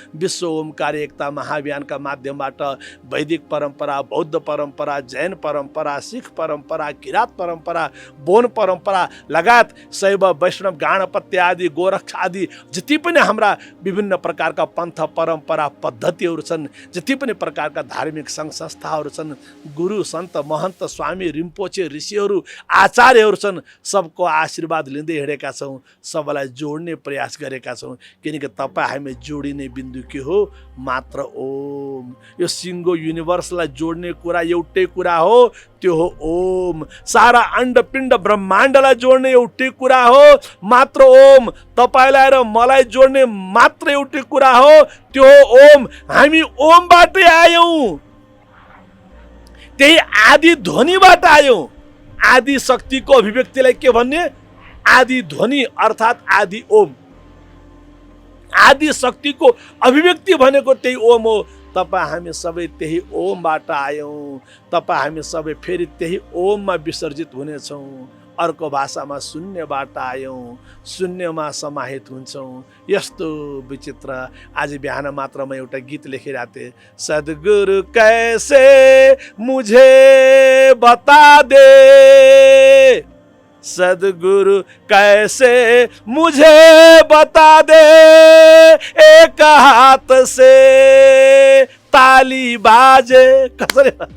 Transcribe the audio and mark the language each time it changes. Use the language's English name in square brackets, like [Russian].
[Nepali] विश्व ओमकार एकता महाअभियानका माध्यमबाट वैदिक परम्परा, बौद्ध परम्परा, जैन परम्परा, सिख परम्परा, किरात परम्परा, बोन परम्परा लगायत शैव वैष्णव गाणपत्य आदि, गोरक्ष आदि जति पनि हाम्रा विभिन्न प्रकारका पन्थ परम्परा पद्धतिहरू छन्, जति पनि प्रकारका धार्मिक सङ्घ संस्थाहरू छन्, गुरु सन्त महन्त स्वामी रिम्पोचे ऋषिहरू आचार्यहरू छन्, सबको आशीर्वाद लिँदै हिँडेका छौँ, सबैलाई जोड्ने प्रयास गरेका छौँ। किनकि तपाईँ हामी जोडिने बिन्दु के हो? मात्र ओम। यो सिङ्गो युनिभर्सलाई जोड्ने कुरा एउटै कुरा हो, त्यो हो ओम। सारा अण्डपिण्ड ब्रह्माण्डलाई जोड्ने एउटै कुरा हो, मात्र ओम। तपाईँलाई र मलाई जोड्ने मात्र एउटै कुरा हो, त्यो हो ओम। हामी ओमबाटै आयौँ, त्यही आदि ध्वनिबाट आयौँ। आदि शक्तिको अभिव्यक्तिलाई के भन्ने? आदि ध्वनि अर्थात् आदि ओम। आदि शक्तिको अभिव्यक्ति भनेको त्यही ओम हो। तपाईँ हामी सबै त्यही ओमबाट आयौँ। तपाईँ हामी सबै फेरि त्यही ओममा विसर्जित हुनेछौँ। अर्को भाषामा शून्यबाट आयौँ, शून्यमा समाहित हुन्छौँ। यस्तो विचित्र। आज बिहान मात्र म एउटा गीत लेखिरहेको थिएँ, [Hindi] सद्गुरु कैसे मुझे बता दे, सद्गुरु कैसे मुझे बता दे, एक हाथ से ताली बाजे। [Nepali] कसरी?